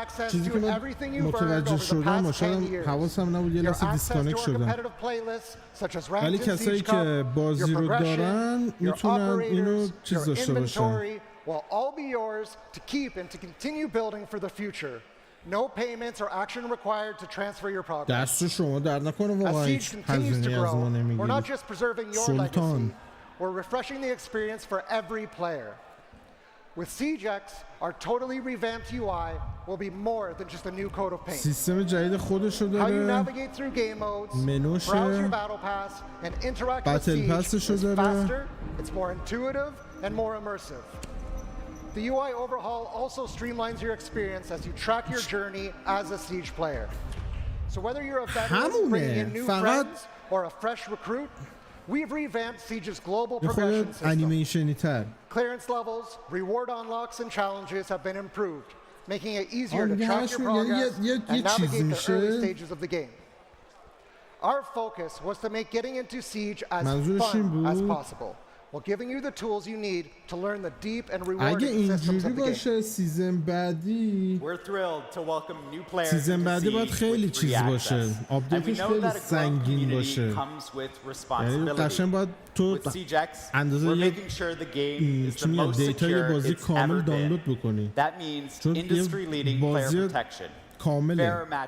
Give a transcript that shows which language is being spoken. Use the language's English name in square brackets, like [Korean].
[Persian] چیزی که من متوجه شدم و شاید حواسم نبود یه لحظه دیسکانکت شدم، ولی کسایی که بازی رو دارن میتونن اینو چیز داشته باشن. [English] will all be yours to keep and to continue building for the future. No payments or action required to transfer your progress. [Persian] دست شما در نکنه واقعا هیچ هزینه‌ای از ما نمیگیرید. [English] We're not just preserving your legacy, we're refreshing the experience for every player. With SiegeX, our totally revamped UI will be more than just a new coat of paint. [Persian] سیستم جدید خودشو داره. [English] How you navigate through game modes, [Persian] منوشه. [English] browse your battle pass, and interact with Siege is faster, it's more intuitive, and more immersive. The UI overhaul also streamlines your experience as you track your journey as a Siege player. So whether you're a veteran bringing in new friends or a fresh recruit, we've revamped Siege's global progression system. Clearance levels, reward unlocks, and challenges have been improved, making it easier to track your progress and navigate the early stages of the game. Our focus was to make getting into Siege as fun as possible, while giving you the tools you need to learn the deep and rewarding systems of the game. [Persian] سیزن بعدی [English] We're thrilled to welcome new players [Persian] سیزن بعدی باید خیلی چیز باشه، آپدیتش خیلی سنگین باشه، یعنی قشنگ باید تو اندازه یک دیتای بازی کامل دانلود بکنی، چون یه بازی کامله.